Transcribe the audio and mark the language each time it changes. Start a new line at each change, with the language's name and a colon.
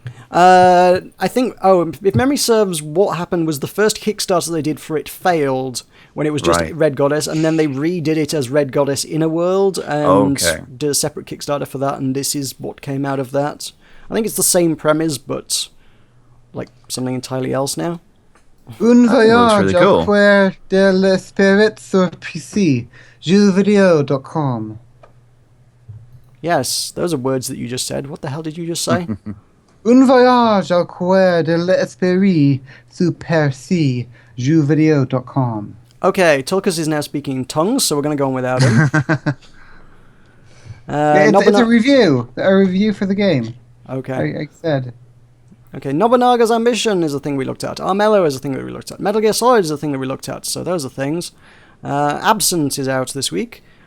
English: I think, if memory serves, what happened was the first Kickstarter they did for it failed when it was just Red Goddess, and then they redid it as Red Goddess Inner World and did a separate Kickstarter for that, and this is what came out of that. I think it's the same premise, but like something entirely else now.
French: Un voyage
English: really cool.
French: au coeur de l'esprit sur PC, jeuxvideo.com.
English: Yes, those are words that you just said. What the hell did you just say?
French: Un voyage au coeur de l'esprit sur PC, jeuxvideo.com.
English: Okay, Tulkas is now speaking tongues, so we're going to go on without him. It's a review for the game. Okay. I said. Okay, Nobunaga's Ambition is a thing we looked at. Armello is a thing that we looked at. Metal Gear Solid is a thing that we looked at. So those are things. Absent is out this week.